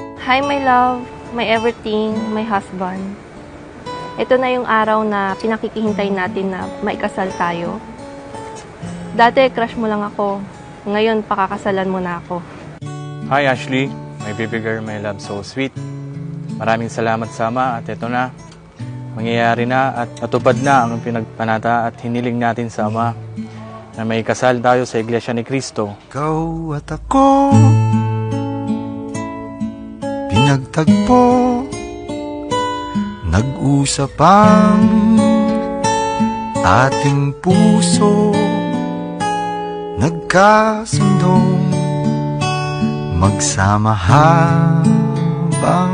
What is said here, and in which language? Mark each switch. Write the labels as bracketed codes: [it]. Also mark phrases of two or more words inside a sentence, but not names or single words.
[en] Hi, my love, my everything, my husband. [tl] Ito na yung araw na pinakikihintay natin na maikasal tayo. Dati, crush mo lang ako. Ngayon, pakakasalan mo na ako. [en] Hi Ashley, my baby girl, my love, so sweet. [tl] Maraming salamat sa Ama at ito na. Mangyayari na at natupad na ang pinagpanata at hiniling natin sa Ama na may kasal tayo sa Iglesia ni Cristo. Ikaw at ako pinagtagpo, nag-usap ang ating puso, nagkasundong magsama habang